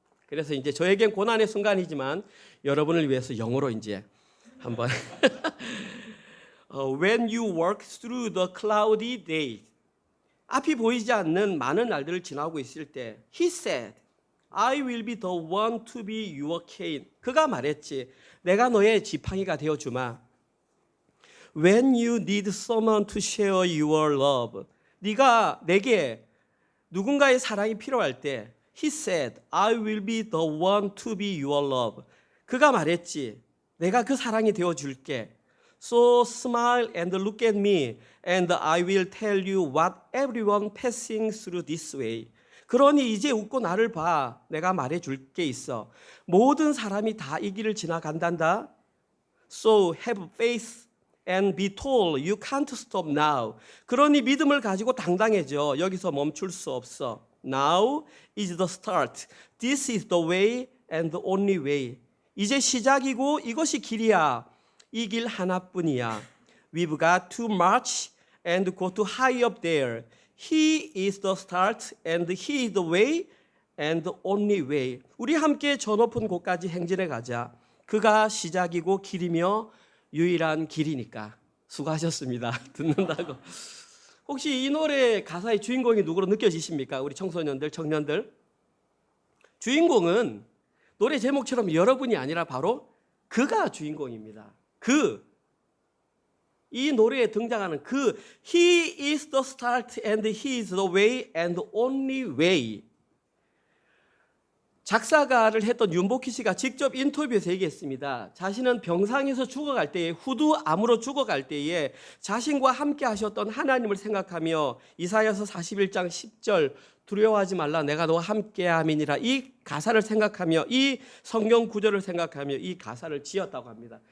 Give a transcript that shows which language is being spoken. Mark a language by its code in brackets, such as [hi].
[ko] 그래서 이제 저에겐 고난의 순간이지만 여러분을 위해서 영어로 이제 한번 [en] When you walk through the cloudy days, [ko] 앞이 보이지 않는 많은 날들을 지나고 있을 때 [en] He said, I will be the one to be your cane. [ko] 그가 말했지. 내가 너의 지팡이가 되어주마. [en] When you need someone to share your love. [ko] 네가 내게 누군가의 사랑이 필요할 때 [en] He said, I will be the one to be your love. [ko] 그가 말했지. 내가 그 사랑이 되어줄게. [en] So smile and look at me and I will tell you what everyone passing through this way. [ko] 그러니 이제 웃고 나를 봐. 내가 말해줄 게 있어. 모든 사람이 다 이 길을 지나간단다. [en] So have faith and be told you can't stop now. [ko] 그러니 믿음을 가지고 당당해져. 여기서 멈출 수 없어. [en] Now is the start. This is the way and the only way. [ko] 이제 시작이고 이것이 길이야. 이 길 하나뿐이야. [en] We've got to march and go to high up there. He is the start and He is the way and the only way. [ko] 우리 함께 저 높은 곳까지 행진해 가자. 그가 시작이고 길이며 유일한 길이니까. 수고하셨습니다. 듣는다고. 혹시 이 노래 가사의 주인공이 누구로 느껴지십니까? 우리 청소년들, 청년들. 주인공은 노래 제목처럼 여러분이 아니라 바로 그가 주인공입니다. 이 노래에 등장하는 [en] He is the start and He is the way and the only way. [ko] 작사가를 했던 윤복희 씨가 직접 인터뷰에서 얘기했습니다. 자신은 병상에서 죽어갈 때에, 후두암으로 죽어갈 때에 자신과 함께 하셨던 하나님을 생각하며 이사야서 41장 10절 두려워하지 말라 내가 너와 함께함이니라, 이 가사를 생각하며, 이 성경 구절을 생각하며 이 가사를 지었다고 합니다.